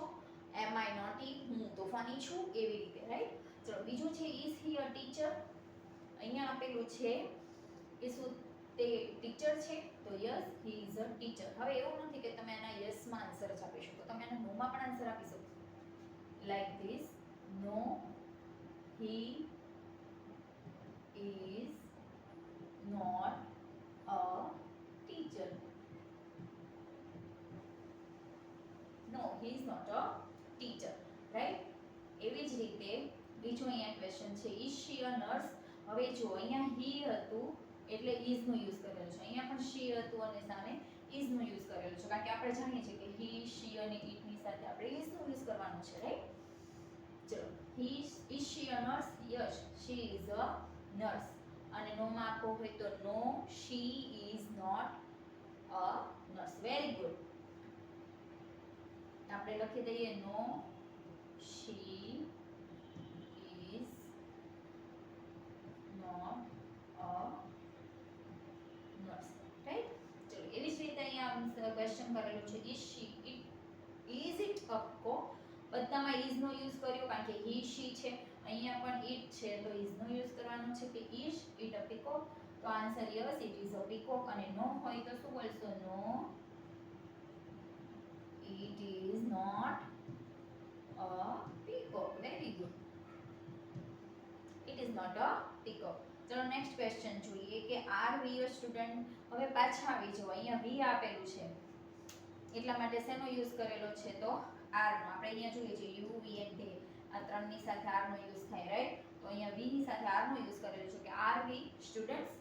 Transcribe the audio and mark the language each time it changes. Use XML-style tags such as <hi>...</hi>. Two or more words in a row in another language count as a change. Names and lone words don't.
<en>am I naughty,</en> <gu>હું તોફાની છું. એવી રીતે, રાઈટ. ચલો, બીજું છે</gu> <en>is he a teacher.</en> <gu>અહીંયા આપેલું છે કે શું તે ટીચર છે?</gu> <en>તો yes he is a teacher.</en> <gu>હવે એવું નથી કે તમે આના યસમાં આન્સર જ આપી શકો, તમે આના નોમાં પણ આન્સર આપી શકો.</gu> <en>like this, no he is not a teacher. No, he is not a teacher, right.</en> <gu>એવી જ રીતે બીજો અહીંયા ક્વેશ્ચન છે</gu> <en>is she a nurse.</en> <gu>હવે જો અહીંયા he હતું એટલે is નો યુઝ કરેલો છે, અહીંયા પણ she હતું અને સામે is નો યુઝ કરેલો છે, કારણ કે આપણે જાણીએ છીએ કે</gu> <en>he, she</en> <gu>અને it ની સાથે આપણે is નો યુઝ કરવાનો છે, રાઈટ. ચલો,</gu> <en>is she a nurse? Yes, she is a nurse.</en> <gu>અને નો માં આપવો હોય તો</gu> <en>no, she is not a nurse. very good.</en> <gu>આપણે લખી દઈએ</gu> <en>no she is not a nurse, રાઈટ.</en> <gu>ચલો, એવી જ રીતે અહીંયા ક્વેશ્ચન કરેલું છે</gu> <en>is she it, is it a peacock.</en> <gu>બધામાં is નો યુઝ કર્યો કારણ કે</gu> <en>he, she</en> <gu>છે. અહીંયા પણ it છે તો is નો યુઝ કરવાનો છે કે</gu> <en>is it a peacock. તો answer yes it is a peacock.</en> <gu>અને નો હોય તો શું બોલશો?</gu> <en>no it is not a peacock. very good, it is not a peacock.</en> <gu>ચલો નેક્સ્ટ ક્વેશ્ચન જોઈએ કે</gu> <en>are we a student.</en> <gu>હવે પાછા આવી જાઓ, અહીંયા વી આપેલું છે એટલા માટે શેનો યુઝ કરેલો છે? તો આર નો. આપણે અહીંયા જોઈએ છે</gu> <en>you, we and they,</en> <gu>આ ત્રણની સાથે આર નો યુઝ થાય, રાઈટ. તો અહીંયા વી ની સાથે આર નો યુઝ કરેલો છે કે</gu> <en>are we students.</en>